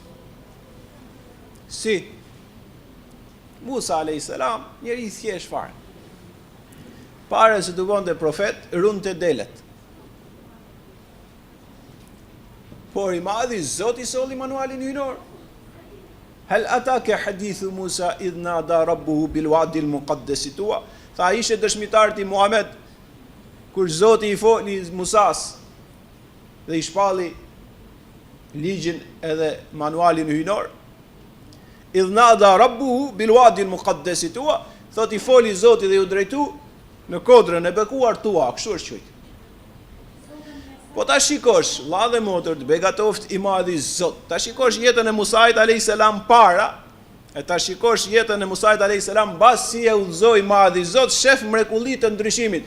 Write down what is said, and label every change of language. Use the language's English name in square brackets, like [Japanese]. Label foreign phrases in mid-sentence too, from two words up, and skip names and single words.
[Albanian] Si Musa a.s. njëri i thjesht fare. Para se të bënte profet, runte delet. Por i madhi Zoti solli manualin hyjnor. [Arabic] هل أتاك حديث موسى إذ ناداه ربه بالواد المقدس طوى. [Albanian] Tha ishte dëshmitar ti Muhammed kur Zoti i foli Musas dhe i shpalli ligjin edhe manualin hyjnor. [Arabic] إذ ناداه ربه بالواد المقدس طوى. [Albanian] Thot i foli Zoti dhe ju drejtu në kodrën e bekuar tua, kështu është thujt. Po ta shikosh, vlla dhe motër, të begatoft i madhi Zot. Ta shikosh jetën e Musait a.s. para, e ta shikosh jetën e Musait a.s. mbas si e udhëzoi madhi Zot, shef mrekullitë të ndryshimit.